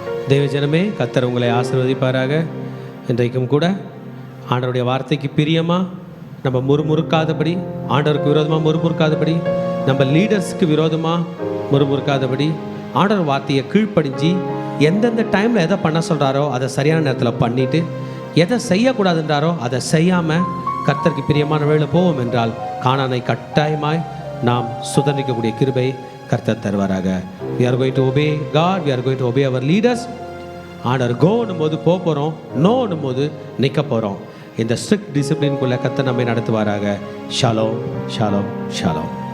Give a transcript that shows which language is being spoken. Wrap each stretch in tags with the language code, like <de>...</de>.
<ta>தேவஜனமே, கர்த்தர் உங்களை ஆசீர்வதிப்பாராக. இன்றைக்கும் கூட ஆண்டவருடைய வார்த்தைக்கு பிரியமா நம்ம முறுமுறுக்காதபடி, ஆண்டவருக்கு விரோதமாக முறுமுறுக்காதபடி, நம்ம லீடர்ஸ்க்கு விரோதமாக முறுமுறுக்காதபடி, ஆண்டவர் வார்த்தையை கீழ்ப்படிஞ்சு எந்தெந்த டைமில் எதை பண்ண சொல்கிறாரோ அதை சரியான நேரத்தில் பண்ணிவிட்டு, எதை செய்யக்கூடாதுன்றாரோ அதை செய்யாமல் கர்த்தருக்கு பிரியமான வேலை போவோம் என்றால் கானானை கட்டாயமாய் நாம் சுதந்திரிக்கக்கூடிய கிருபை கர்த்தர் தருவாராக.</ta> <en>We are going to obey God, we are going to obey our leaders.</en> <ta>ஆண்டவர் கோன்னும் போது போகிறோம், நோன்னும் போது நிற்க போகிறோம். இந்த ஸ்ட்ரிக்ட் டிசிப்ளின்குள்ளே கர்த்தர் நம்மை நடத்துவாராக. Shalom, Shalom, Shalom.</ta>